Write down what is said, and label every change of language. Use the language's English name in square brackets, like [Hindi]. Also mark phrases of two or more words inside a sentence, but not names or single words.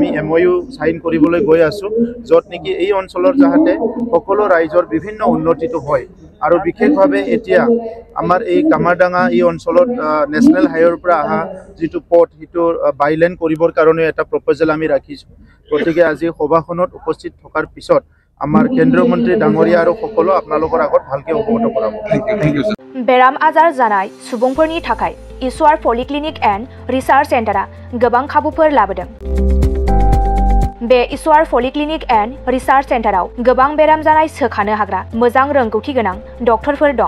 [Assamese] MOU সাইন কৰিবলৈ গৈ আছো যত নেকি এই অঞ্চলৰ যাহাতে সকলো ৰাইজৰ বিভিন্ন উন্নতিটো হয় আৰু বিশেষভাৱে এতিয়া আমাৰ এই কামাৰডাঙা এই অঞ্চলত [English] national highway [Assamese] পৰা আহা যেটো পথ হিটো বাইলেন কৰিবৰ কাৰণে এটা প্ৰপ'জাল আমি ৰাখিছো গতিকে আজি সভাখনত উপস্থিত থকাৰ পিছত আমাৰ কেন্দ্ৰীয় মন্ত্ৰী ডাঙৰীয়া আৰু সকলো আপোনালোকৰ আগত ভালকে অৱগত কৰাব [Bodo] बेराम आजार जानाय सुबुंफोरनि थाखाय ईश्वर पलिक्लिनिक एन्ड रिसार्च सेन्टारा गोबां खाबुफोर लाबोदों। बे ईश्वर पलिक्लिनिक एन्ड रिसार्च सेन्टाराव गोबां बेराम जानाय सोखानो हाग्रा मोजां रोंगौथि गोनां डक्टरफोर दं।